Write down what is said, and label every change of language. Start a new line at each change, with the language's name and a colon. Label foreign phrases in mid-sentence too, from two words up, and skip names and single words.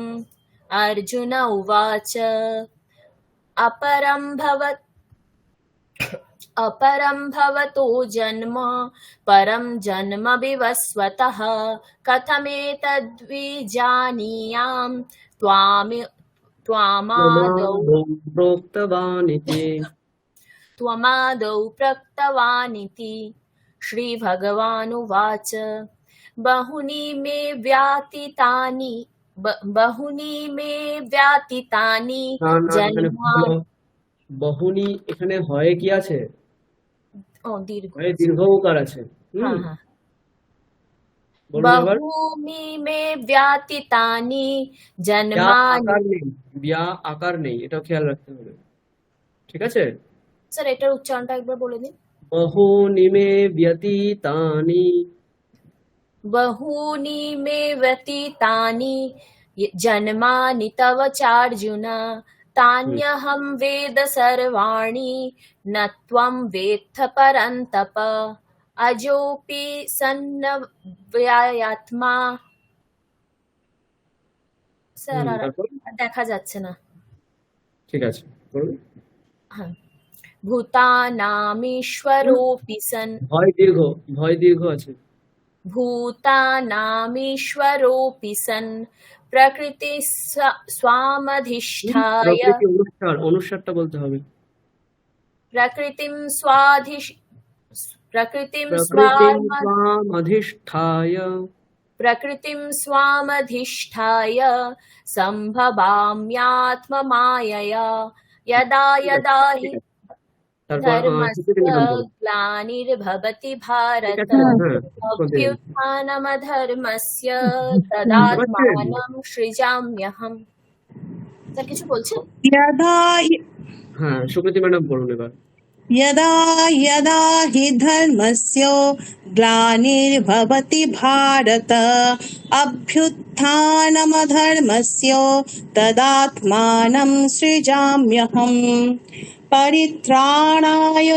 Sanskrit: अर्जुन उवाच अपरं भवतो जन्म परं जन्म विवस्वतः कथमेतद्विजानीयां त्वामादौ प्रोक्तवानिति। त्वमादौ प्रक्तवानिति। श्रीभगवानुवाच बहूनि मे व्यतीतानि
Bangla: না না, এখানে
Sanskrit: जन्मानि।
Bangla: বহুনি, এখানে হয় কি আছে? ও দীর্ঘ হয় আছে। দীর্ঘ উকার আছে। হ্যাঁ হ্যাঁ। বলুন এবার।
Sanskrit: बहूनि मे व्यतीतानि
Bangla: ব্যাঁ
Sanskrit: जन्मानि।
Bangla: আকার নেই, ব্যাঁ আকার নেই, এটাও খেয়াল রাখতে হবে, ঠিক আছে? স্যার এটার উচ্চারণটা একবার বলে দিন।
Sanskrit: बहूनि मे व्यतीतानि। बहूनि मे व्यतीतानि जन्मानि तव चार्जुन तान्यहं वेद सर्वाणि न त्वं वेत्थ परन्तप अजोऽपि सन्नव्ययात्मा।
Bangla: স্যার আর তারপর দেখা যাচ্ছে না। ঠিক আছে, বলুন।
Sanskrit: হ্যাঁ। भूतानामीश्वरोऽपि सन्
Bangla: ভয় দীর্ঘ, ভয় দীর্ঘ আছে।
Sanskrit: भूतानामीश्वरोऽपि सन् प्रकृति स्वामधिष्ठाय
Bangla: প্রকৃতি অনুসার, অনুসারটা বলতে হবে।
Sanskrit: प्रकृतिं প্রকৃতিম स्वामधिष्ठाय सम्भवाम्यात्ममायया यदा यदा हि তারপর धर्मस्य
Bangla: ম্যাডাম বলুন।
Sanskrit: ग्लानिर्भवति
Bangla: ঠিক
Sanskrit: भारत
Bangla: আছে, হ্যাঁ
Sanskrit: अभ्युत्थानमधर्मस्य
Bangla: বুঝতে পারছেন?
Sanskrit: तदात्मानं सृजाम्यहम्।
Bangla: স্যার কিছু বলছেন?
Sanskrit: यदा
Bangla: হ্যাঁ, সুকৃতি ম্যাডাম বলুন এবার।
Sanskrit: यदा यदा हि धर्मस्य ग्लानिर्भवति भारत अभ्युत्थानमधर्मस्य तदात्मानं सृजाम्यहम् परित्राणाय